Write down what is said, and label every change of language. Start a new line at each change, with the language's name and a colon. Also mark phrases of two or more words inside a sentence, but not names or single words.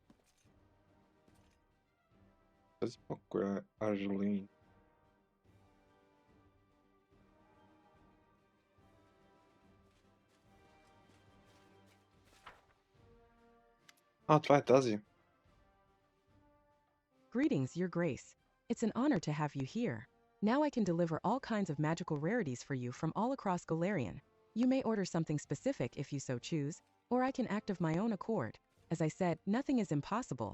Bulgarian: Тази пак коя е Аржелин. Това е тази.
English: Greetings, Your Grace. It's an honor to have you here. Now I can deliver all kinds of magical rarities for you from all across Golarion. You may order something specific if you so choose, or I can act of my own accord. As I said, nothing is impossible.